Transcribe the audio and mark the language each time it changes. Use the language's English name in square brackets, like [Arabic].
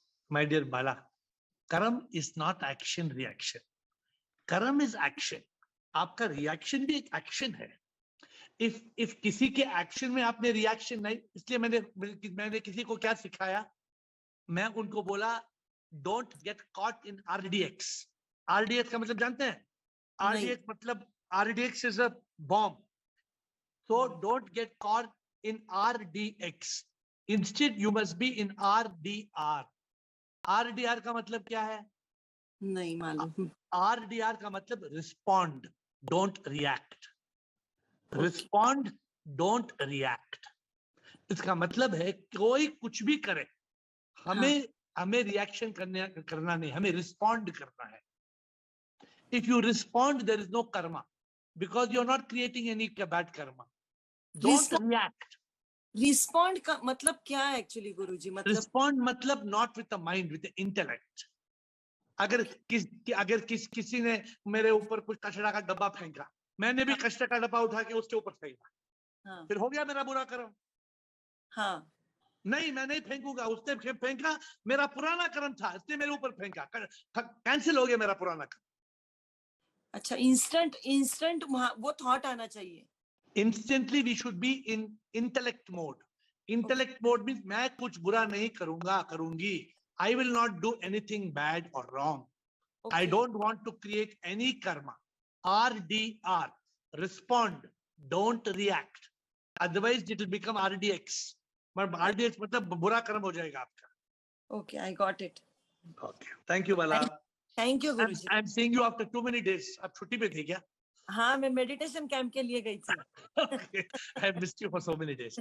[English] my dear Bala, karma is not action reaction. Karma is action. [Hindi] आपका रिएक्शन भी एक एक्शन है. if किसी के एक्शन में आपने रिएक्शन नहीं, इसलिए मैंने किसी को क्या सिखाया, मैं उनको बोला [English] Don't get caught in RDX. [Hindi] RDX का मतलब जानते हैं? [English] RDX मतलब RDX is a bomb. So don't get caught in RDX. Instead you must be in RDR. [Hindi] RDR का मतलब क्या है? नहीं मालूम. RDR का मतलब [English] respond, don't react. Respond, don't react. [Hindi] इसका मतलब है कोई कुछ भी करे, हमें रिएक्शन करना नहीं, हमें रिस्पॉन्ड करना है. [English] If you respond, there is no karma because you are not creating any bad karma. Don't react. [Hindi] Respond का मतलब क्या है एक्चुअली गुरुजी? मतलब [English] respond मतलब not with the mind, with the intellect. [Hindi] अगर किसी ने मेरे ऊपर कुछ कचरा का डब्बा फेंका, मैंने भी कचरा का डब्बा उठा के उसके ऊपर फेंका, फिर हो गया मेरा बुरा कर्म? हाँ. नहीं, मैं नहीं फेंकूंगा. उसने फेंका, मेरा पुराना कर्म था, इसने मेरे ऊपर फेंका, कैंसिल हो गया मेरा पुराना कर्म. अच्छा, इंस्टेंट वो थॉट आना चाहिए. [English] Instantly we should be in intellect mode. Intellect mode means [Hindi] मैं कुछ बुरा नहीं करूंगी. [English] I will not do anything bad or wrong. I don't want to create any karma. RDR, respond, don't react. Otherwise it will become RDX. [Hindi] But RDX मतलब बुरा कर्म हो जाएगा आपका. [English] Okay, I got it. Okay, thank you Bala. Thank you guruji. I'm seeing you after too many days. [Hindi] आप छुट्टी पे थी क्या? हाँ, मैं मेडिटेशन कैंप के लिए गई थी. [English] Okay, I missed you for so many days.